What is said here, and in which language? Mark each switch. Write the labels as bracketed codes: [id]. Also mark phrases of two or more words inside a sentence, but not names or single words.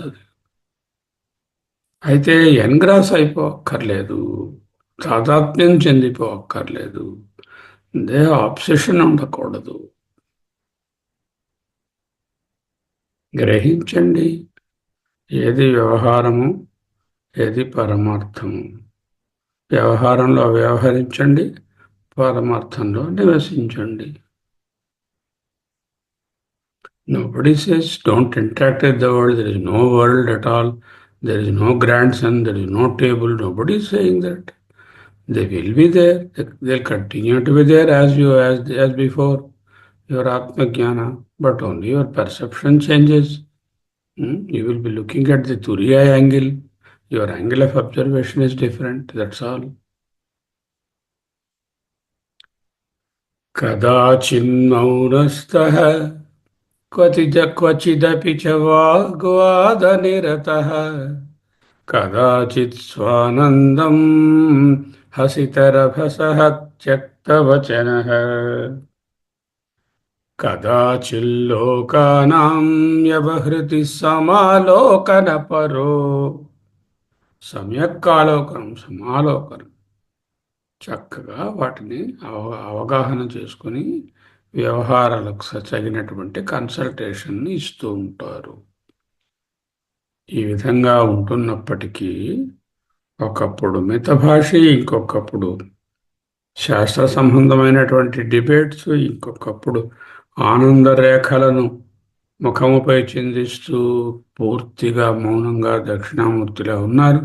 [te] అది అయితే ఎన్గ్రాస్ అయిపోక్కర్లేదు, తాదాత్మ్యం చెందిపోక్కర్లేదు, దేహ ఆబ్సెషన్ ఉండకూడదు. గ్రహించండి ఏది వ్యవహారము, ఏది పరమార్థము. వ్యవహారంలో వ్యవహరించండి, పరమార్థంలో నివసించండి. [en] Nobody says don't interact with the world. There is no world at all. There is no grandson. There is no table. Nobody is saying that. They will be there. They'll continue to be there as before your [sa] Atma Jnana, [en] but only your perception changes. You will be looking at the Turiya angle. Your angle of observation is different. That's all. [sa] कदाचिन्मौनस्तः क्वचिदपि च वाग्वादनिरतः कदाचित् स्वानन्दं हसितरभसः त्यक्तवचनः कदाचिल्लोकानां व्यवहृति समालोकनपरो. [te] సమ్యక్కాలోకనం, సమాలోకనం, చక్కగా వాటిని అవగాహన చేసుకుని వ్యవహారాలకు తగినటువంటి కన్సల్టేషన్ని ఇస్తూ ఉంటారు. ఈ విధంగా ఉంటున్నప్పటికీ ఒకప్పుడు మితభాషి, ఇంకొకప్పుడు శాస్త్ర సంబంధమైనటువంటి డిబేట్స్, ఇంకొకప్పుడు ఆనందరేఖలను ముఖముపై చిందిస్తూ పూర్తిగా మౌనంగా దక్షిణామూర్తిలా ఉన్నారు.